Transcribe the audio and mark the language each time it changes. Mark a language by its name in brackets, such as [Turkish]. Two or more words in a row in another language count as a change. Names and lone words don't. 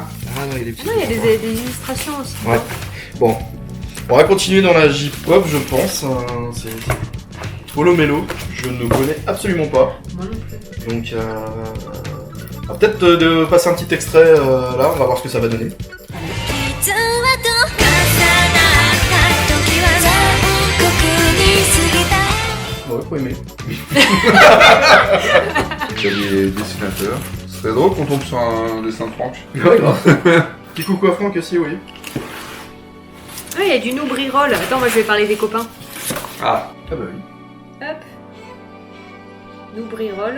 [French] Ah non, il est petit. Non, il y a des illustrations aussi. Ouais. Bon. On va continuer dans la J-pop, je pense. C'est Polo Melo. Je ne connais absolument pas. Moi non plus. Donc, on va peut-être de passer un petit extrait là. On va voir ce que ça va donner. [Japanese] 実はと重なった時は残酷に過ぎた [French] Ouais, faut aimer. Il y a des dessinateurs. Ce serait drôle qu'on tombe sur un dessin de Franck. Ouais, grave. Petit coucou à Franck aussi, oui. Ah, il y a du Noubri-Roll. Attends, moi je vais parler des copains. Ah. Ah bah oui. Hop. Noubri-Roll.